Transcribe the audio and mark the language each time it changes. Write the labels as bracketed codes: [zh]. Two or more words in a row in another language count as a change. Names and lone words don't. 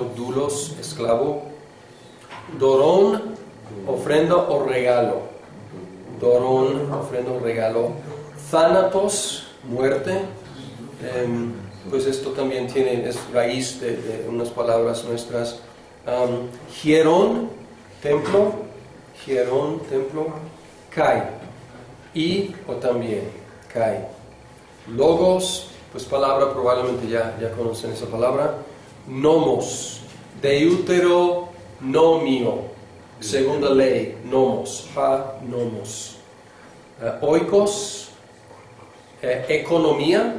[es] Dulos, esclavo. Dorón, ofrenda o regalo. Dorón, ofrenda o regalo. Thanatos, muerte. Pues esto también es raíz de unas palabras nuestras. Hierón, templo. Hierón, templo. Kai, y o también. Kai. Logos, pues palabra, probablemente ya conocen esa palabra. Nomos, deuteronomio, segunda ley, nomos, nomos. Oikos, economía.